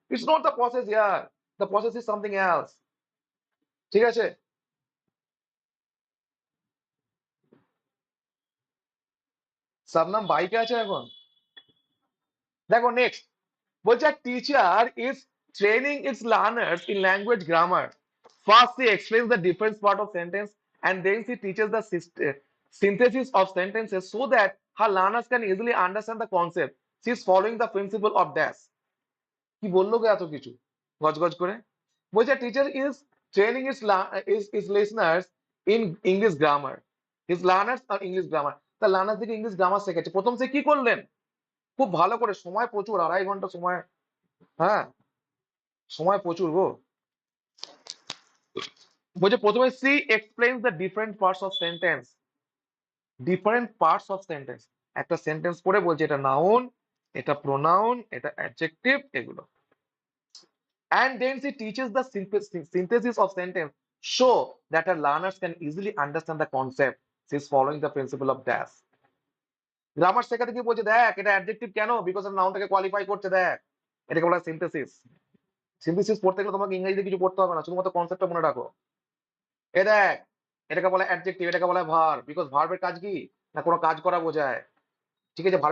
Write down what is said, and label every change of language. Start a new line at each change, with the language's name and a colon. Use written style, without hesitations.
English: it's not the process ইয়ার, the process is something else,
Bangla: ঠিক আছে?
English: Shabnam
Bangla: বাইকে আছে এখন। দেখো নেক্সট বলছে,
English: Teacher is training its learners in language grammar. First she explains the different part of sentence and then she teaches the synthesis of sentences so that her learners can easily understand the concept. She is following the principle of dash.
Bangla: কি বললো গো এত কিছু গজগজ করে? বলছে
English: Teacher is training is listeners in English grammar, his learners are English grammar.
Bangla: তা learners দিকে English grammar শেখাচ্ছে। প্রথম সে কি করলেন, খুব ভালো করে, সময় প্রচুর, 2.5 ঘন্টা সময়। হ্যাঁ, সময় প্রচুর গো। বলছে প্রথমে
English: She explains the different parts of sentence. Different parts of sentence,
Bangla: একটা সেন্টেন্স পড়ে বলছে এটা
English: Noun, এটা pronoun, এটা adjective, এগুলো। And then she teaches the synthesis of sentence so that her learners can easily understand the concept. She is following the principle of dash.
Bangla: Grammar শেখাতে কি বলছে, দেখ এটা অ্যাডজেক্টিভ কেন, বিকজ নাউনটাকে কোয়ালিফাই করছে, দেখ এটাকে বলা হয় সিনথেসিস। সিনথেসিস পড়তে গেলে তোমাকে ইংরেজিতে কিছু পড়তে হবে না, শুধুমাত্র কনসেপ্টটা মনে রাখো। এ দেখ, এটাকে বলা অ্যাডজেক্টিভ, এটাকে বলা ভার্ব, বিকজ ভার্বের কাজ কি না কোনো কাজ করা বোঝায়, ঠিক আছে?